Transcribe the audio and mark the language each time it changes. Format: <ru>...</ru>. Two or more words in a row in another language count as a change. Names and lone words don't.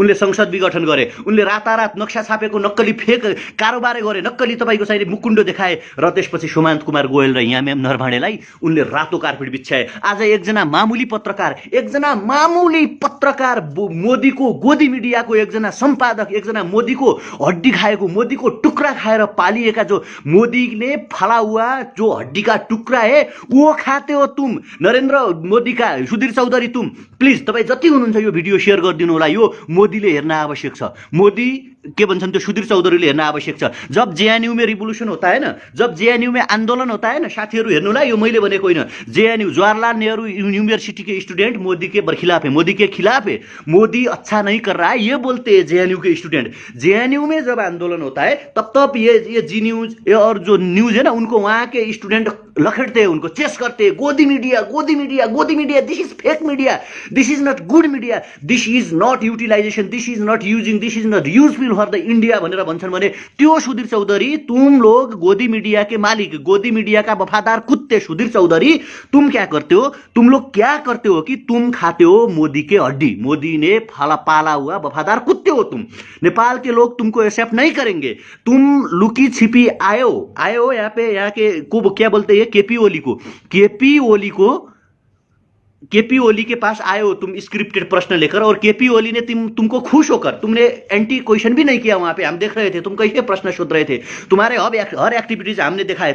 <ne>उनले संसद विघटन गरे, उनले रातारात नक्सा छापेको नक्कली फेक कारोबार गरे, नक्कली तपाईँको चाहिँ मुकुण्डो देखाए र त्यसपछि सुमन्त कुमार गोयल र यामेम नरभाँडेलाई उनले रातो कार्पेट बिछ्याए। आज एकजना मामुली पत्रकार मोदीको गोदी मिडियाको एकजना सम्पादक, एकजना मोदीको हड्डी खाएको, मोदीको टुक्रा खाएर पालिएका,</ne> <hi>जो मोदीले फला हुआ जो हड्डी का टुक्रा है वो खाते हो तुम, नरेन्द्र मोदी का सुधीर चौधरी तुम</hi> <ne>प्लिज तपाईँ जति हुनुहुन्छ यो भिडियो सेयर गरिदिनु होला। यो मोदीले हेर्न आवश्यक छ, मोदी के भन्छन् त्यो सुधीर चौधरीले हेर्न आवश्यक छ।</ne> <hi>जब जेएनयू में रिवोल्यूशन होता है ना, जब जेएनयू में आंदोलन होता है ना</hi> <ne>साथीहरू, हेर्नु होला, यो मैले भनेको होइन,</ne> <hi>जेएनयू जवाहरलाल नेहरू यूनिवर्सिटी के स्टूडेंट मोदी के खिलाफ है, मोदी के खिलाफ है, मोदी अच्छा नहीं कर रहा है ये बोलते हैं जेएनयू के स्टूडेंट। जेएनयू में जब आंदोलन होता है तब ये जी न्यूज और जो न्यूज है ना, उनको वहाँ के स्टूडेंट लखेटते हैं, उनको चेस करते हैं, गोदी मीडिया,</hi> <en>this is fake media, this is not good media, this is not utilization, this is not using, this is not useful for the India</en> <ne>भनेर भन्छन् भने त्यो</ne> <en>सुधीर चौधरी,</en> <hi>तुम लोग गोदी मीडिया के मालिक, गोदी मीडिया का वफादार कुत्ते सुधीर चौधरी, तुम क्या करते हो? तुम लोग क्या करते हो कि तुम खाते हो मोदी के हड्डी, मोदी ने पाला हुआ वफादार कुत्ते हो तुम। नेपाल के लोग तुमको एक्सेप्ट नहीं करेंगे। तुम लुकी छिपी आयो यहाँ पे, यहाँ के को क्या बोलते हैं, केपी ओली के पास आए हो तुम स्क्रिप्टेड प्रश्न लेकर, और केपी ओली ने तुमको खुश होकर, तुमने</hi> <en>anti question</en> <hi>भी नहीं किया वहां पे, हम देख रहे थे तुम कैसे प्रश्न शोध रहे थे, तुम्हारे हर एक्टिविटीज हमने देखा है।</hi>